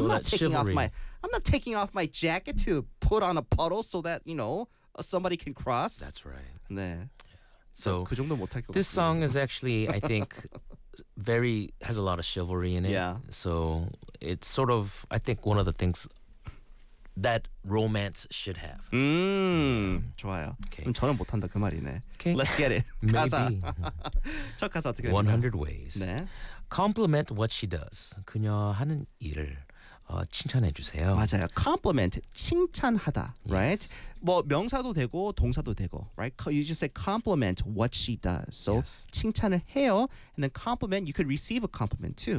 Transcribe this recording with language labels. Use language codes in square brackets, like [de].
[en] I'm not taking off my jacket to put on a puddle so that, you know, somebody can cross. That's right. [ko] 네. [en] So [ko] 그 정도 못 할 것 같아요. [en] This song is actually, I think, very has a lot of chivalry in it. Yeah. So it's sort of, I think, one of the things that romance should have. [ko] 좋아요. Okay. 그럼 저는 못한다 그 말이네. [en] Okay. Let's get it. Maybe. [ko] 가사. 첫 가사 어떻게 됩니까? [en] 100 ways. [ko] 네. [en] Compliment what she does. [ko] 그녀 하는 일을 칭찬해 주세요. 맞아요. Compliment, 칭찬하다. Right? [en] Yes. [ko] 뭐 명사도 되고 동사도 되고. [en] Right? You just say compliment what she does. So yes. [ko] 칭찬을 해요. [en] And then compliment, you could receive a compliment too.